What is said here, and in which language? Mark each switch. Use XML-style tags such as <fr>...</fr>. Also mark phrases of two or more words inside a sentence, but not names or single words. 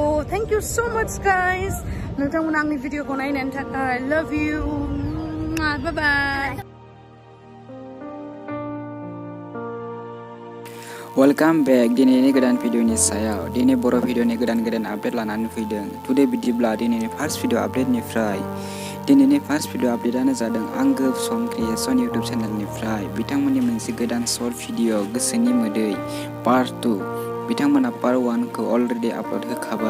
<en>Thank you so much guys.</en> <brx>नोंथांमोना आंनि भिडिअखौ नायनायनि थाखाय</brx> <en>love you. Bye bye. Welcome back.</en> <brx>दिनैनि गोदान भिडिअनि सायाव दिनै बर' भिडिअनि गोदान आपडेट लानानै फैदों। टुडे बिदिब्ला दिनैनि</brx> <en>first video</en> <brx>आपडेटनिफ्राय दिनैनि</brx> <en>first video</en> <brx>आपडेटआनो जादों आंगो सम क्रिएशन इउटिउब चेनेलनिफ्राय बिथांमोननि मोनसे गोदान</brx> <en>short video</en> <brx>गोसोनि मोदै पार्ट 2 बिथांमोना पार्ट 1 खौ</brx> <en>already upload</en> <brx>होखाबाय।</brx>